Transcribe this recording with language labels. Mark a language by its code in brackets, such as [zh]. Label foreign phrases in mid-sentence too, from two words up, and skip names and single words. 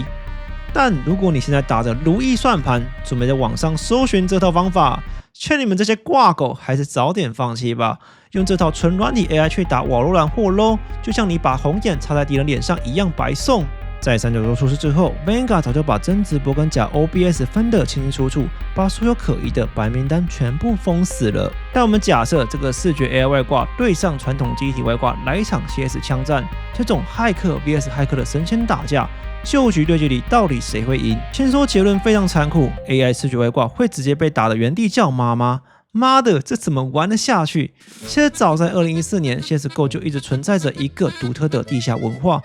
[zh] 但如果你現在打着如意算盤，準備在網上搜尋這套方法，勸你們這些掛狗還是早點放棄吧。用這套純軟體 AI 去打瓦羅蘭或 LOL， 就像你把紅眼插在敵人臉上一樣白送。在三角洲出事之後 ，Vanguard 早就把真直播跟假 OBS 分得清清楚楚，把所有可疑的白名单全部封死了。但我們假設這個视覺 AI 外掛對上傳統機體外掛來一場 CS 槍戰，這種駭客 vs 駭客的神仙打架，就局對決裡到底誰會贏？先說結論非常殘酷 ，AI 視觉外掛會直接被打得原地叫媽媽。媽的，這怎麼玩得下去？其實早在2014年 ，CSGO 就一直存在着一個獨特的地下文化。